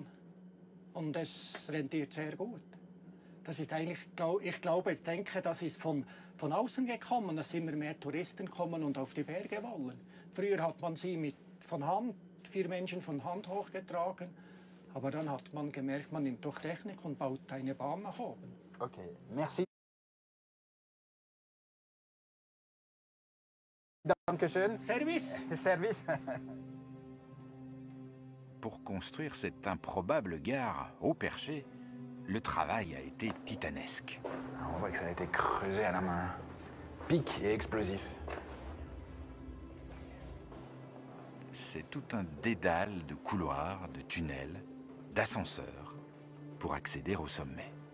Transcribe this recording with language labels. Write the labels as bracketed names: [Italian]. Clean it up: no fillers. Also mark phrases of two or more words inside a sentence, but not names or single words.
[German] Und es rentiert sehr gut. Das ist eigentlich, ich denke, das ist von außen gekommen, dass immer mehr Touristen kommen und auf die Berge wollen. Früher hat man sie von Hand, 4 Menschen von Hand hochgetragen. Aber dann hat man gemerkt, man nimmt doch Technik und baut eine Bahn nach oben. Ok, merci. Dankeschön. [French] Service. Service. Pour construire cette improbable gare au perché, le travail a été titanesque. On voit que ça a été creusé à la main. Pic et explosif. C'est tout un dédale de couloirs, de tunnels, d'ascenseurs pour accéder au sommet.